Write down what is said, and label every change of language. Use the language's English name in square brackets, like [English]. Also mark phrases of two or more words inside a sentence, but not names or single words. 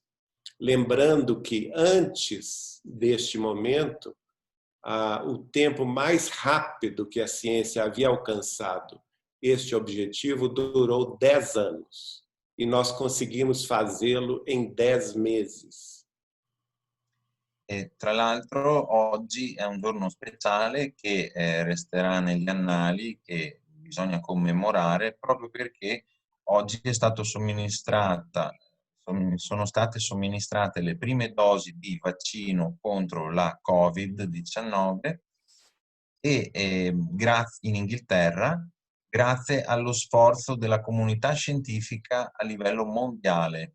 [Portuguese] Lembrando que antes deste momento, o tempo mais rápido que a ciência havia alcançado este objetivo durou 10 anos. E nós conseguimos fazê-lo em 10 meses. [Italian] E tra l'altro oggi è un giorno speciale che resterà negli annali, che bisogna commemorare proprio perché oggi è stato sono state somministrate le prime dosi di vaccino contro la Covid-19 e in Inghilterra, grazie allo sforzo della comunità scientifica a livello mondiale.